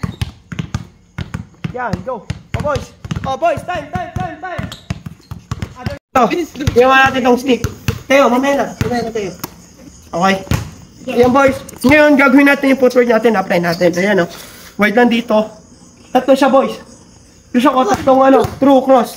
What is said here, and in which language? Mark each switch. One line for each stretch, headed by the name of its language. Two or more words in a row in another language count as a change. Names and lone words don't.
Filipino: Yan,
English: go. Oh, boys. Oh, boys, time.
Filipino: Iwan natin itong stick. Tayo, mamaya na tayo. Okay. Yan, boys. Ngayon, gagawin natin yung footwork natin. Apply natin. Ayan, oh. Wide lang dito. Tatlo siya, boys. Gusto ko, tatlong ano. True, cross.